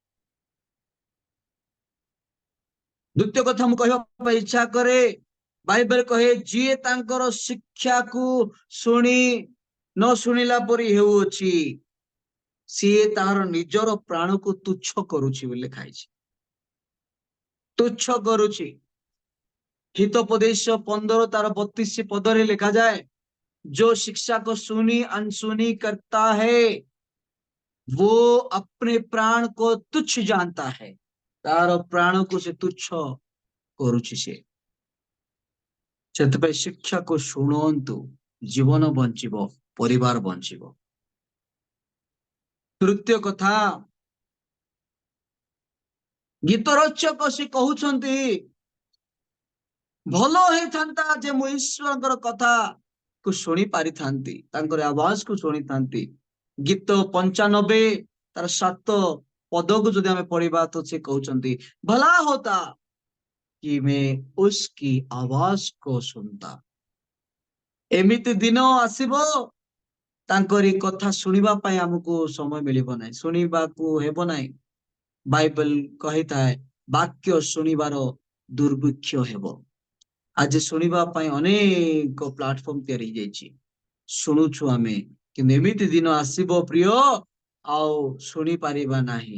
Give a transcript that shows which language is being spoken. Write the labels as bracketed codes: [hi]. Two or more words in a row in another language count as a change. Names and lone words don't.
[or] ଦ୍ୱିତୀୟ କଥା ମୁଁ କହିବା ପାଇଁ ଇଚ୍ଛା କରେ, ବାଇବେଲ କହେ ଯିଏ ତାଙ୍କର ଶିକ୍ଷାକୁ ନ ଶୁଣିଲା ପରି ହେଉଅଛି, ସିଏ ତାହାର ନିଜର ପ୍ରାଣକୁ ତୁଚ୍ଛ କରୁଛି ବୋଲି ଲେଖାଇଛି। ତୁଚ୍ଛ କରୁଛି। ହିତୋପଦେଶ 15 ତାର 32 ପଦରେ ଲେଖାଯାଏ, [hi] जो शिक्षा को सुनी अनसुनी करता है वो अपने प्राण को तुच्छ जानता है। [or] ତାର ପ୍ରାଣ କୋ ସେ ତୁଚ୍ଛ କରୁଛି ସେ। ସେଥିପାଇଁ ଶିକ୍ଷାକୁ ଶୁଣନ୍ତୁ, ଜୀବନ ବଞ୍ଚିବ, ପରିବାର ବଞ୍ଚିବ। ତୃତୀୟ କଥା, ଗୀତ ରଚକ ସେ କହୁଛନ୍ତି ଭଲ ହେଇଥାନ୍ତା ଯେ ମୁଁ ଈଶ୍ୱରଙ୍କର କଥାକୁ ଶୁଣି ପାରିଥାନ୍ତି, ତାଙ୍କର ଆବାଜକୁ ଶୁଣିଥାନ୍ତି। ଗୀତ 95 ତାର 7 ପଦକୁ ଯଦି ଆମେ ପଢିବା ତ ସେ କହୁଛନ୍ତି [hi] भला होता कि मैं उसकी आवाज को सुनता। [or] ଏମିତି ଦିନ ଆସିବ ତାଙ୍କରି କଥା ଶୁଣିବା ପାଇଁ ଆମକୁ ସମୟ ମିଳିବ ନାହିଁ, ଶୁଣିବାକୁ ହେବ ନାହିଁ। ବାଇବେଲ କହିଥାଏ ବାକ୍ୟ ଶୁଣିବାର ଦୁର୍ଭିକ୍ଷ ହେବ। ଆଜି ଶୁଣିବା ପାଇଁ ଅନେକ ପ୍ଲାଟଫର୍ମ ତିଆରି ହେଇଯାଇଛି, ଶୁଣୁଛୁ ଆମେ, କିନ୍ତୁ ଏମିତି ଦିନ ଆସିବ ପ୍ରିୟ ଆଉ ଶୁଣି ପାରିବା ନାହିଁ।